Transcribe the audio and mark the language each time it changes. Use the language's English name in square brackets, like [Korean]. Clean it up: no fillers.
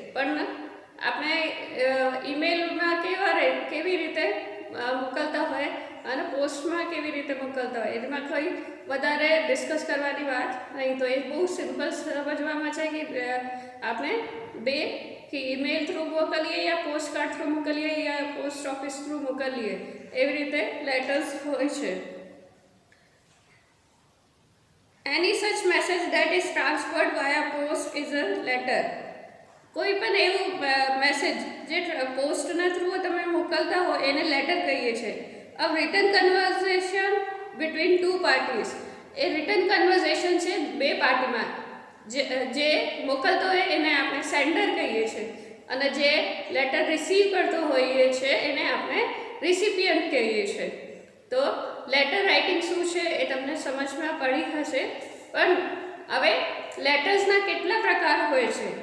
[Gujarati] પણ આપણે ઈમેલમાં કેવી રીતે મોકલતા હોય અને પોસ્ટમાં કેવી રીતે મોકલતા હોય એમાં કંઈ વધારે ડિસ્કસ કરવાની વાત નહીં. તો એ બહુ સિમ્પલ સમજવામાં છે કે આપણે કે ઈમેલ થ્રુ મોકલીએ યા પોસ્ટ કાર્ડ થ્રુ મોકલીએ યા પોસ્ટ ઓફિસ થ્રુ મોકલીએ, એવી રીતે લેટર્સ હોય છે. [English] Any such message that is transferred via post is a letter. [Gujarati] કોઈ પણ એવું મેસેજ જે પોસ્ટના થ્રુ તમે મોકલતા હો એને લેટર કહીએ છીએ. [English] A written conversation between two parties. [Gujarati] A return conversion છે બે પાર્ટીમાં. જે મોકલતો હોય એને આપણે સેન્ડર કહીએ છીએ અને જે લેટર રિસીવ કરતો હોઈએ છીએ એને આપણે રિસિપિયન્ટ કહીએ છીએ. તો લેટર રાઇટિંગ શું છે એ તમને સમજમાં પડી હશે. પણ હવે લેટર્સના કેટલા પ્રકાર હોય છે?